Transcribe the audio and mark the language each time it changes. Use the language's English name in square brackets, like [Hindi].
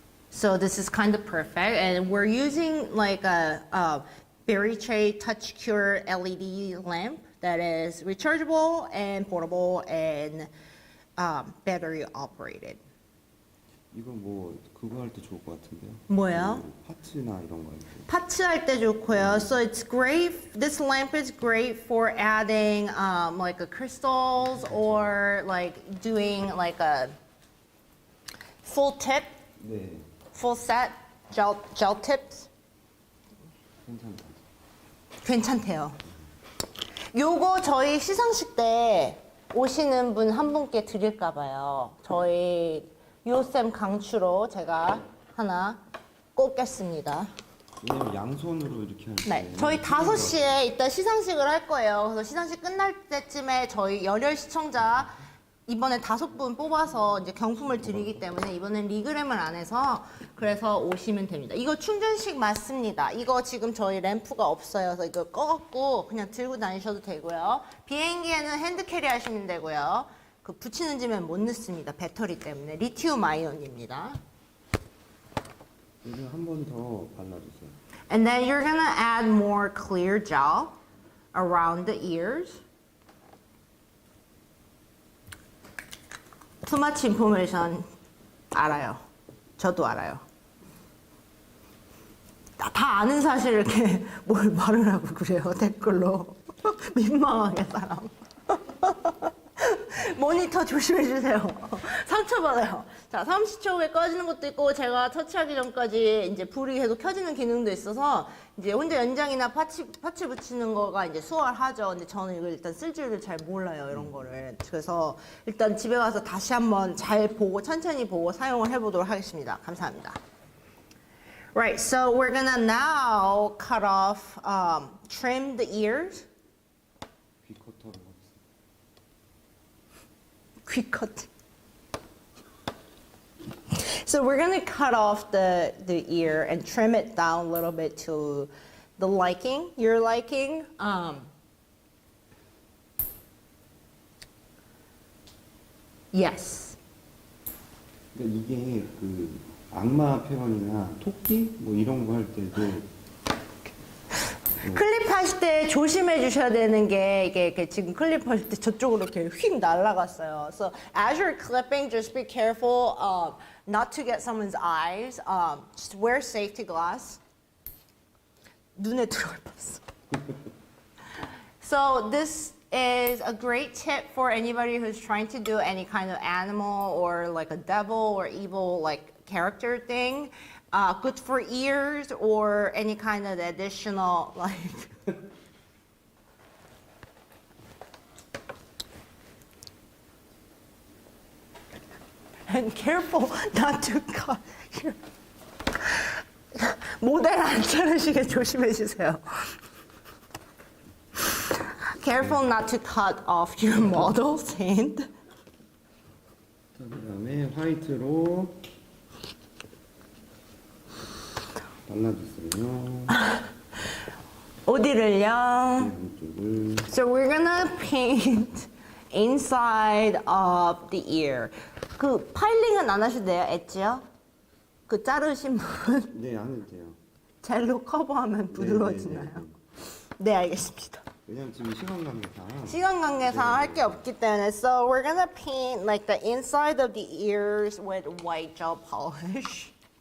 [English] So this is kind of perfect, and we're using like a Berry Tray Touch Cure LED lamp that is rechargeable and portable and battery operated. [Korean] 이거 뭐 그거 할 때 좋을 것 같은데요. 뭐요? 그 파츠나 이런 거 할 때. 파츠 할 때 좋고요. [English] So it's great. This lamp is great for adding like a crystals or like doing like a full tip, [Korean] 네, [English] full set gel tips. [Korean] 괜찮다. 괜찮대요. 요거 저희 시상식 때 오시는 분 한 분께 드릴까 봐요. 저희 요쌤 강추로 제가 하나 꽂겠습니다. 왜냐면 양손으로 이렇게 할 때. 네, 저희 5시에 이따 시상식을 할 거예요. 그래서 시상식 끝날 때쯤에 저희 열혈 시청자 이번에 5분 뽑아서 이제 경품을 드리기 때문에 이번엔 리그램을 안 해서 그래서 오시면 됩니다. 이거 충전식 맞습니다. 이거 지금 저희 램프가 없어요. 그래서 이거 꺼갖고 그냥 들고 다니셔도 되고요. 비행기에는 핸드캐리 하시면 되고요. 그 붙이는 집엔 못 넣습니다. 배터리 때문에. 리튬 아이온입니다. 이거 한 번 더 발라주세요. [English] And then you're gonna add more clear gel around the ears. Too much information [Korean] 알아요. 저도 알아요. 다 아는 사실 이렇게 뭘 말을 하고 그래요. 댓글로. 민망하게 사람. 모니터 조심해 주세요. 상처받아요. 자, 30초 후에 꺼지는 것도 있고 제가 터치하기 전까지 이제 불이 계속 켜지는 기능도 있어서 이제 혼자 연장이나 파츠 붙이는 거가 이제 수월하죠. 근데 저는 이걸 일단 쓸 줄을 잘 몰라요. 이런 거를. 그래서 일단 집에 가서 다시 한번 잘 보고 천천히 보고 사용을 해보도록 하겠습니다. 감사합니다. [English] Right, so we're gonna now cut off, trim the ears. [Korean] 귀커터로 하겠습니다. [English] Quick cut. So we're gonna cut off the ear and trim it down a little bit to the liking, your liking. Yes. [Korean] 그러니까 이게 그 악마 표현이나 토끼 뭐 이런 거 할 때도 클립하실 때 조심해 주셔야 되는 게 이게 지금 클립할 때 저쪽으로 이렇게 휙 날아갔어요. [English] So as you're clipping, just be careful not to get someone's eyes. Just wear safety glass. [Korean] 눈에 들어갈 뻔했어. [English] So this is a great tip for anybody who's trying to do any kind of animal or like a devil or evil like character thing. Good for ears or any kind of additional like. And careful not to cut. [Korean] 모델 안 자르시게 조심해 주세요. [English] Careful not to cut off your model's hand. [Korean] 자, 그다음에 화이트로 발라주세요. 어디를요? 양쪽을. [English] So we're gonna paint inside of the ear. [Korean] 그 파일링은 안 하셔도 돼요, 엣지요? 그 자르신 부분 네, 안 해도 돼요. 젤로 커버하면 부드러워지나요? 네, 네, 네. 네, 알겠습니다. 왜냐면 지금 시간 관계상. 시간 관계상 할 게 없기 때문에 [English] So we're gonna paint like the inside of the ears with white gel polish.